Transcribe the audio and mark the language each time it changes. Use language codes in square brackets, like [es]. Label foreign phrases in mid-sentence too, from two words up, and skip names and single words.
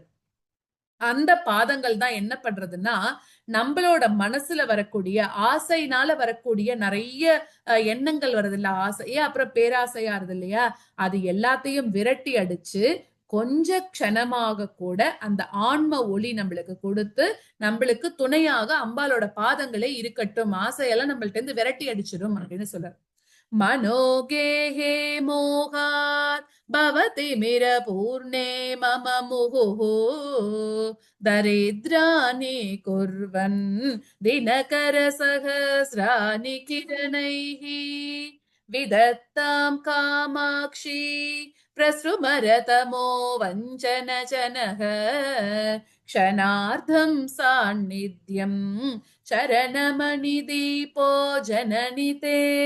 [ta] அந்த பாதங்கள் தான் என்ன பண்றதுன்னா நம்மளோட மனசுல வரக்கூடிய ஆசைனால வரக்கூடிய நிறைய எண்ணங்கள் வருது இல்ல, ஆசையே அப்புறம் பேராசையா இருது இல்லையா, அது எல்லாத்தையும் விரட்டி அடிச்சு கொஞ்ச க்ஷணமாக கூட அந்த ஆன்ம ஒளி நம்மளுக்கு கொடுத்து நம்மளுக்கு துணையாக அம்பாலோட பாதங்களே இருக்கட்டும், ஆசையெல்லாம் நம்மள்ட்ட இருந்து விரட்டி அடிச்சிடும் அப்படின்னு சொல்ற. [sa] मनोगेहे मोहात् भवति मिरपूर्णे मम मुहुः दरिद्राणि कुर्वन् दिनकरसहस्राणि किरणैः विदत्तां कामाक्षी प्रसृमरतमो वञ्चनजनः क्षणार्धं सान्निध्यं चरणमणिदीपो जननिते